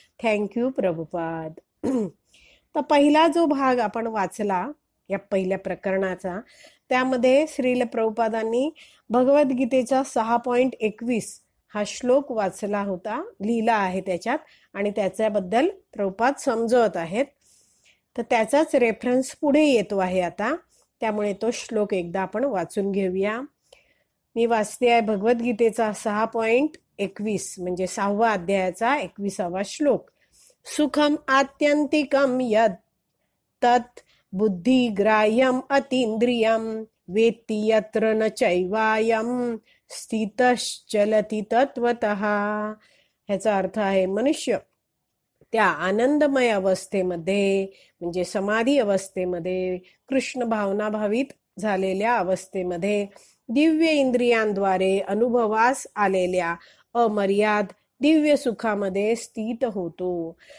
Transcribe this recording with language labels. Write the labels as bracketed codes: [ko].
[mr] Thank you Prabhupada. तर पहिला जो भाग आपण वाचला या पहिल्या प्रकरणाचा, त्यामध्ये श्रील प्रभुपादांनी भगवद्गीतेचा 6.21 हा श्लोक वाचला होता, लिहिला आहे त्याच्यात, आणि त्याच्याबद्दल प्रभुपाद समजवत आहेत. तर त्याचाच रेफरन्स पुढे येतो आहे आता, त्यामुळे तो श्लोक एकदा आपण वाचून घेऊया. मी वाचते आहे भगवद्गीतेचा 6.21 म्हणजे 6व्या अध्यायाचा 21वा श्लोक. [sa] सुखम आत्यंतिकम यद तत् बुद्धिग्राह्यम अतींद्रियम वेत्ति यत्र न चैवायम स्थितश्चलति तत्वतः. [mr] ह्याचा अर्थ आहे, मनुष्य त्या आनंदमय अवस्थेमध्ये म्हणजे समाधी अवस्थेमध्ये, कृष्ण भावनाभावित झालेल्या अवस्थेमध्ये, दिव्य इंद्रियांद्वारे अनुभवास आलेल्या अमर्याद दिव्य सुखामध्ये स्थित होतो.